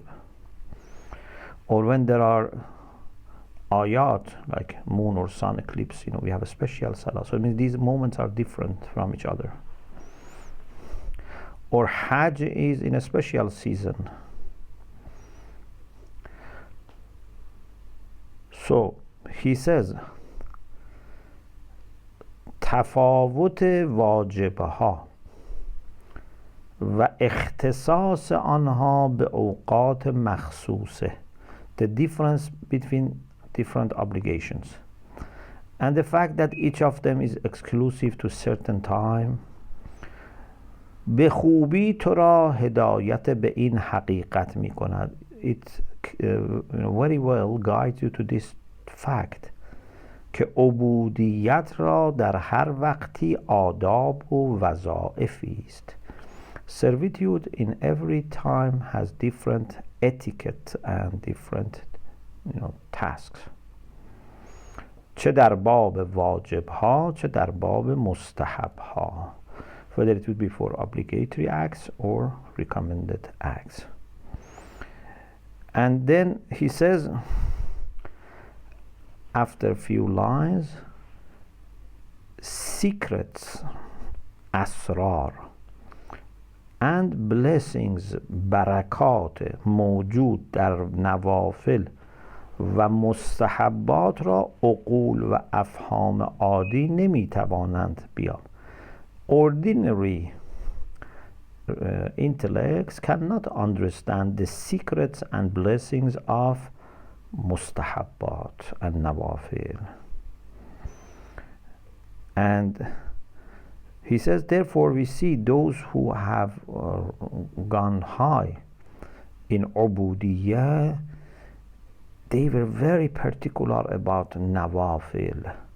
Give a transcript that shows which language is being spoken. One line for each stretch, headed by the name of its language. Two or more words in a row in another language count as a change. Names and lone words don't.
English: Or when there are ayat, like moon or sun eclipse, we have a special salah. So it means these moments are different from each other. Or Hajj is in a special season. So he says,
Persian: تفاوت واجبها و اختصاص آنها به اوقات مخصوصه.
English: The difference between different obligations and the fact that each of them is exclusive to certain time
Persian: به خوبی تو را هدایت به این حقیقت می کند.
English: It very well guides you to this fact
Persian: که عبودیت را در هر وقتی آداب و وظائفی است.
English: Servitude in every time has different etiquette and different tasks.
Persian: چه در باب واجب ها چه در باب مستحب ها.
English: Whether it would be for obligatory acts or recommended acts. And then he says, after a few lines, secrets, asrar, and blessings,
Persian: barakat, موجود در نوافل و مستحبات را عقول و افهام عادی نمیتوانند بیان.
English: Ordinary intellects cannot understand the secrets and blessings of mustahabbat and nawafil. And he says, therefore we see those who have gone high in ubudiyah, they were very particular about nawafil.